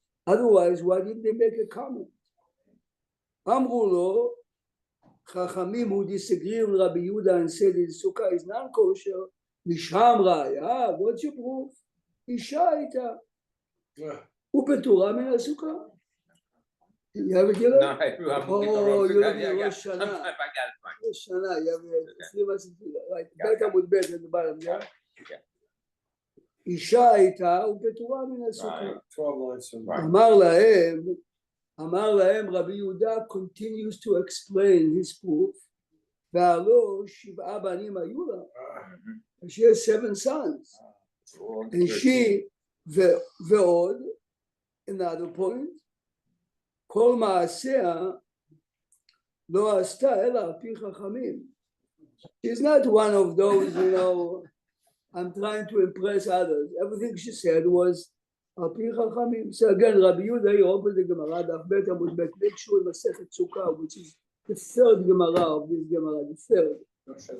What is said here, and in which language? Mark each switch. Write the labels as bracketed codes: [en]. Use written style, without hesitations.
[en] Otherwise, why didn't they make a comment? Amru lo, Chachamim who disagree with Rabbi Yehuda and said that the sukkah is non-kosher, Misham raya, what's your proof? [he] Isha ita. Upetura min ha-sukkah. You have it here? [en] No, you have Rosh Hashanah. Rosh Hashanah, you have right. Bet Amud Bet at the bottom, yeah? [he] Isha הייתה ופטורה מן הסוכה. [en] אמר להם רבי יהודה continues to explain his proof. [he] והלא 7 בנים היו לה. She has 7 sons. And she, ועוד, another point, כל מעשיה לא עשתה אלא על פי חכמים. [en] She's not one of those, I'm trying to impress others. Everything she said was al pi chachamim. So again, Rabbi Yehuda, you open the Gemara, Daf Bet Amud Bet, make sure Masechet Sukkah, which is the third Gemara of this Gemara, the third.